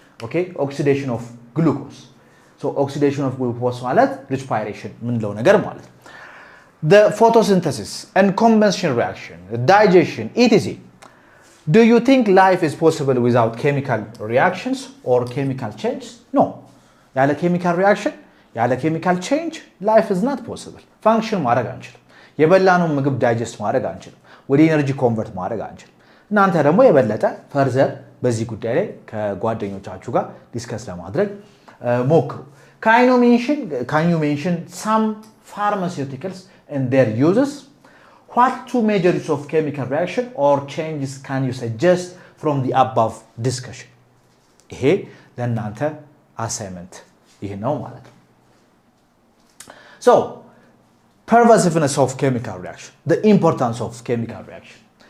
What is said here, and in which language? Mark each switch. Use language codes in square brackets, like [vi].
[en] okay, oxidation of glucose. So oxidation of glucose ማለት respiration [am] ምንለው ነገር ማለት ነው። [en] The photosynthesis and combustion reaction, digestion, etc. Do you think life is possible without chemical reactions or chemical change? No. [am] ያለ [en] chemical reaction, ያለ chemical change, life is not possible. [am] Function ማድረግ አንችልም። የበላነው ምግብ ዳይጀስት ማድረግ አንችልም። ወደ ኤነርጂ ኮንቨርት ማድረግ አንችልም። እናንተ ደግሞ የበለጠ ፈርዘር በዚህ ጉዳይ ላይ ከጓደኞቻችሁ ጋር ዲስከስ ለማድረግ ሞክሩ። [en] Can you mention some pharmaceuticals and their uses? What two major uses of chemical reaction or changes can you suggest from the above discussion? [am] ይሄ ለእናንተ አሳይመንት ይሄ ነው ማለት ነው። [en] So, pervasiveness of chemical reaction, the importance of chemical reaction.